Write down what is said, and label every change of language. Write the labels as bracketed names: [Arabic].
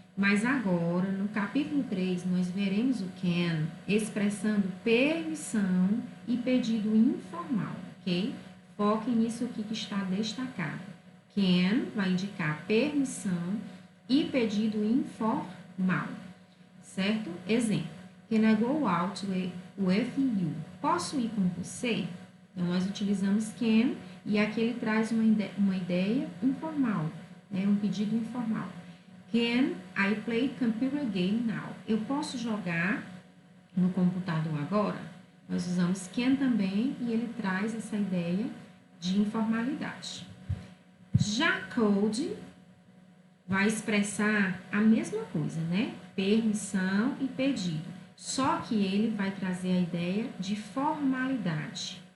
[Portuguese] Mas agora, no capítulo 3, nós veremos o can expressando permissão e pedido informal, ok? Foquem nisso aqui que está destacado. Can vai indicar permissão e pedido informal, certo? [English] Exemplo, can I go out with you? [Portuguese] Posso ir com você? Então, nós utilizamos can e aqui ele traz uma ideia informal, né? Um pedido informal. [English] Can I play computer game now? [Portuguese] Eu posso jogar no computador agora? Nós usamos can também e ele traz essa ideia de informalidade. Já could vai expressar a mesma coisa, né? Permissão e pedido. Só que ele vai trazer a ideia de formalidade.